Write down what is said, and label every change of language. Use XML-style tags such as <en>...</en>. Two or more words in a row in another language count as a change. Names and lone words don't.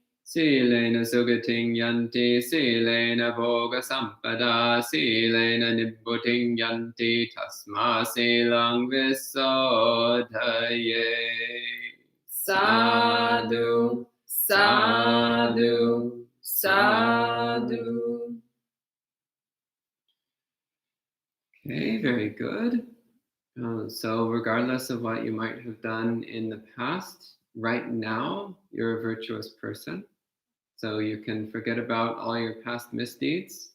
<pi>Silena sugating yanti, silena bhoga sampada, silena nibbhuting yanti, tasma silang visodhaye. Sadhu, sadhu, sadhu.</pi> <en>Okay, very good. So regardless of what you might have done in the past, right now you're a virtuous person. So you can forget about all your past misdeeds.</en>